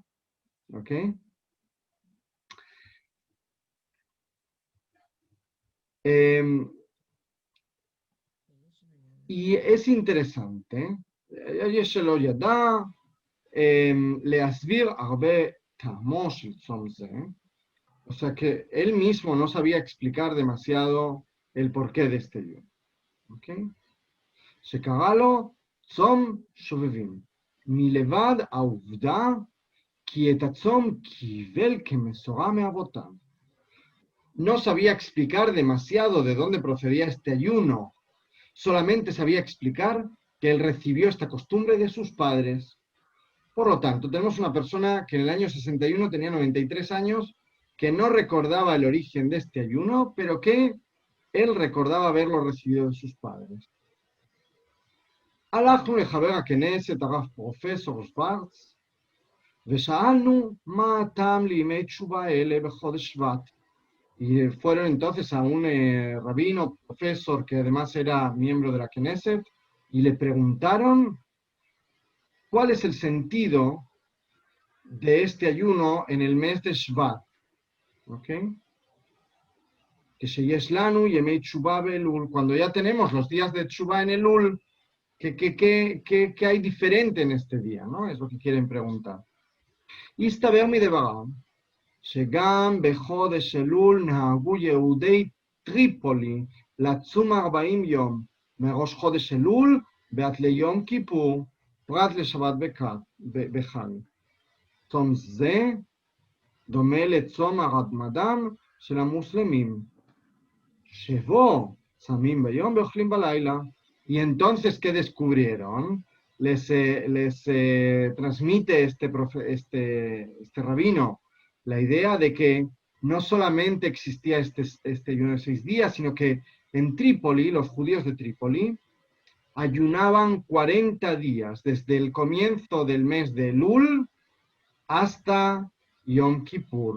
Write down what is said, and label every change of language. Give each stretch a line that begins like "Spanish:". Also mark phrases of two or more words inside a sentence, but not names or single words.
Spanish: ¿Ok? Y es interesante. O sea que él mismo no sabía explicar demasiado el porqué de este ayuno. ¿Ok?
Hebrew: שקרא צום שובבים, מלבד העובדה כי את הצום קיבל כמסורה מאבותיו.
Spanish: No sabía explicar demasiado de dónde procedía este ayuno, solamente sabía explicar que él recibió esta costumbre de sus padres. Por lo tanto, tenemos una persona que en el año 61 tenía 93 años, que no recordaba el origen de este ayuno, pero que él recordaba haberlo recibido de sus padres.
Hebrew: הלכנו לחבר הכנסת הרב פרופסור שוורץ ושאלנו מה הטעם לימי תשובה האלה בחודש שבט.
Spanish: Y fueron entonces a un rabino, profesor, que además era miembro de la Knesset, y le preguntaron cuál es el sentido de este ayuno en el mes de Shvat.
Hebrew: ¿Ok? Que שיש לנו ימי תשובה באלול,
Spanish: cuando ya tenemos los días de Tshuva en Elul, ¿Qué hay diferente en este día? ¿No? Es lo que quieren preguntar.
Hebrew: הסתבר מדברם, שגם בחודש אלול נהגו יהודי טריפולי לצום 40 יום, מראש חודש אלול ועד ליום כיפור, פרט לשבת בחג. צום זה דומה לצום הרמדאן של המוסלמים, שבו צמים ביום ואוכלים בלילה.
Spanish: Y entonces, ¿qué descubrieron? Les transmite este rabino la idea de que no solamente existía este ayuno de 6 días, sino que en Trípoli, los judíos de Trípoli, ayunaban 40 días, desde el comienzo del mes de Elul hasta Yom Kippur.